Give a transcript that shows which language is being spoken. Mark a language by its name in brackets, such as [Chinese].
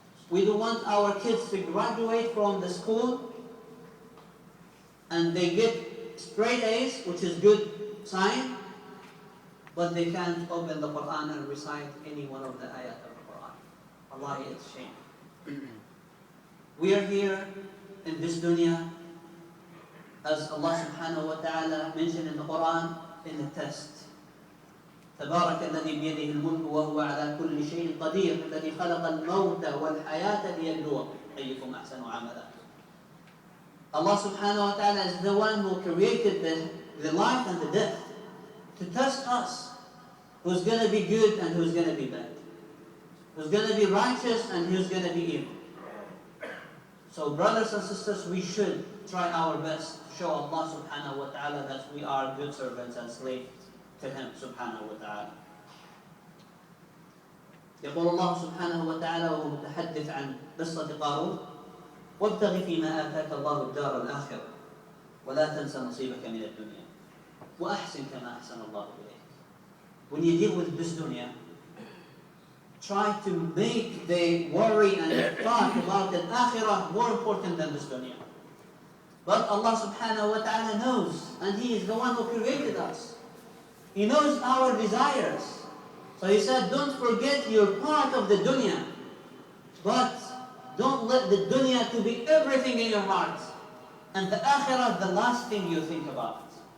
[English] We don't want our kids to graduate from the school and they get straight A's, which is good sign, but they can't open the Quran and recite any one of the ayat of the Quran. Allah, it's shame. We are here in this dunya, as Allah subhanahu wa ta'ala mentioned in the Quran, in the test. [Arabic] تبارك الذي بيده الملك وهو على كل شيء قدير الذي خلق الموت والحياة ليبلوكم أيكم أحسن عملا. [English] Allah subhanahu wa ta'ala is the one who created the life and the death to test us, who's going to be good and who's going to be bad, who's going to be righteous and who's going to be evil. So brothers and sisters, we should try our best to show Allah subhanahu wa ta'ala that we are good servants and slaves to Him subhanahu wa ta'ala. [Arabic] يقول الله سبحانه وتعالى وهو متحدث عن قصة قارون: وابتغ فيما آتاك الله الدار الآخرة ولا تنس نصيبك من الدنيا وأحسن كما أحسن الله إليك. [English] When you deal with this dunya, try to make the worry and the thought about the akhirah more important than this dunya. But Allah subhanahu wa ta'ala knows, and He is the one who created us. He knows our desires. So He said, don't forget your part of the dunya, but don't let the dunya to be everything in your heart, and the akhirah the last thing you think about.